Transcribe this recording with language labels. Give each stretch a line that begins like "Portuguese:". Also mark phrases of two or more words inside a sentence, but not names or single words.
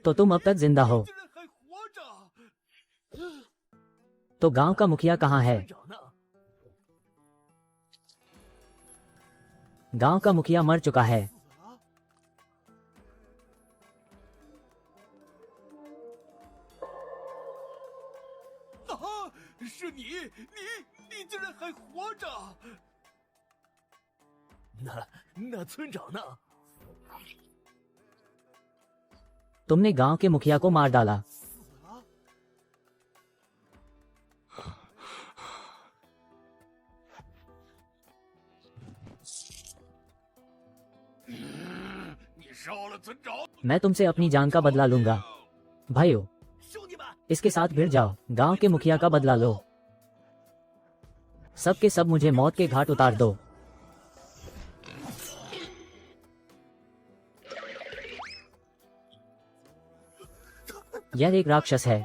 Hindi: तो तुम अब तक जिंदा हो।
Chinese: 竟然还活着！
Hindi: तो गांव का मुखिया कहाँ है?
Chinese: 长呢？
Hindi: गांव का मुखिया मर चुका है।
Chinese: 啊，是你竟然还活着！那村长呢？
Hindi: तुमने गांव के मुखिया को मार डाला।
Chinese: 你杀了村长，
Hindi: मैं तुमसे अपनी जान का बदला लूंगा। भाइयों,
Chinese: 兄弟们，
Hindi: इसके साथ भिड़ जाओ, गांव के मुखिया का बदला लो। सब के सब मुझे मौत के घाट उतार दो। यह एक राक्षस है।